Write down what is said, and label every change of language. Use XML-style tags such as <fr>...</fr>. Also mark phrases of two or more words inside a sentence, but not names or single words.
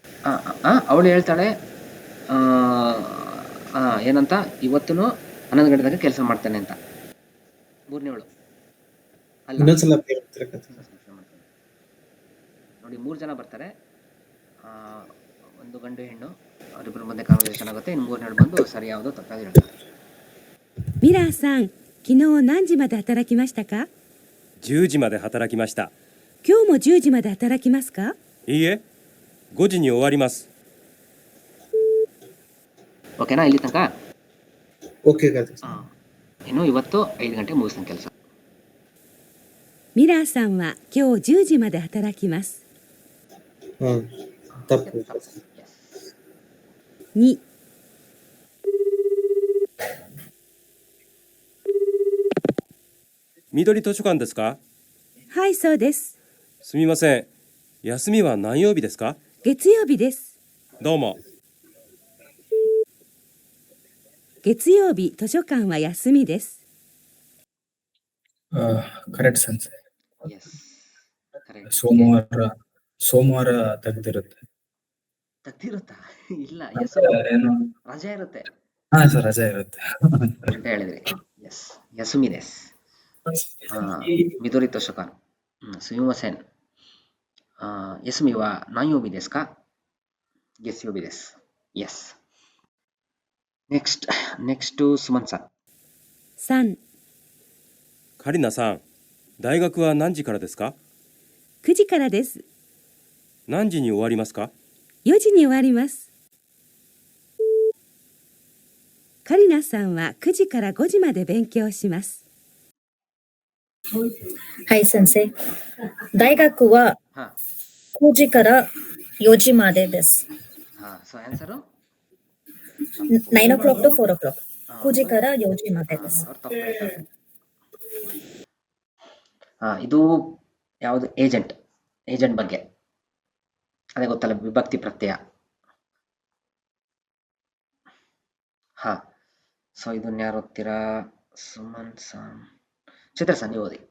<kn>ಅವಳು ಹೇಳ್ತಾಳೆ ಏನಂತ ಇವತ್ತು 11 ಗಂಟೆ ತನಕ ಕೆಲಸ ಮಾಡ್ತೇನೆ ಅಂತ. ಮೂರನೇವಳು ಅಲ್ಲ, ಇನ್ನೊಂದ್ಸಲ ಹೇಳ್ತೀರಾ ಕಥೆ? ನೋಡಿ 3 ಜನ ಬರ್ತಾರೆ, ಒಂದು ಗಂಡು ಹೆಣ್ಣು, ಅವರಿಬ್ಬರ ಮಧ್ಯೆ ಕಾನ್ವರ್ಸೇಷನ್ ಆಗುತ್ತೆ. ಇನ್ನು ಮೂರನೇಳು ಬಂದು ಸರಿ ಯಾವುದು ತಪ್ಪಾಗಿ ಹೇಳ್ತಾರೆ.</kn> <ja>ミラーさん、昨日何時まで働きましたか？ 10時まで働きました。今日も10時まで働きますか？いいえ、5時に終わります。</ja> <kn>ಓಕೆನಾ ಇಲ್ಲಿ ತನಕ? ಓಕೆ ಕಥೆ. ಇನ್ನು ಇವತ್ತು 5 ಗಂಟೆ ಮುಗಿಸ್ತಾನೆ ಕೆಲಸ.</kn> <ja>ミラーさんは今日10時まで働きます。</ja> <kn>ತಪ್ಪು.</kn> <ja>2、緑図書館ですか？はい、そうです。すみません。休みは何曜日ですか？月曜日です。どうも。月曜日、図書館は休みです。</ja> <en>Correct sense. Yes. Correct.</en> <kn>ಸೋಮವಾರ ತೆಗೆದಿರುತ್ತೆ. ತೆಗ್ದಿರುತ್ತಾ? ಇಲ್ಲ, ಏನು? ರಜೆ ಇರುತ್ತೆ ಹಾ ಸರ್, ರಜೆ ಇರುತ್ತೆ ಅಂತ ಹೇಳಿದ್ರಿ. ಎಸ್,</kn> <ja>休みです.</ja> <kn>ಮಿದೋರಿ ತೋಷಕಾನ್.</kn> <ja>すみません。休みは何曜日ですか? 月曜日です.</ja> <en>Yes. Next Suman sir.</en> <ja>3、カリナさん、大学は何時からですか 9時からです。何時に終わりますか 4時に終わります。カリナさんは9時から5時まで勉強します。はい先生。大学は</ja> <kn>ಹಾ</kn> <ja>9時から4時までです。</ja> <kn>ಹಾ ಸೊ ಆನ್ಸರು</kn> <en>9 o'clock to 4 o'clock.</en> <ja>9 時から4時までです。</ja> <kn>ಅವ್ರು ತಪ್ಪು ಹೇಳ್ತಾರೆ. ಇದು ಯಾವುದು? ಏಜೆಂಟ್ ಬಗ್ಗೆ ಅದೇ ಗೊತ್ತಲ್ಲ, ವಿಭಕ್ತಿ ಪ್ರತ್ಯಯ. ಹಾ ಸೊ ಇದನ್ನ ಯಾರು ಓದ್ತೀರಾ? ಸುಮನ್ ಸಾನ್. ಚಿತ್ರ ಸರ್ ನೀವು ಓದಿ.</kn>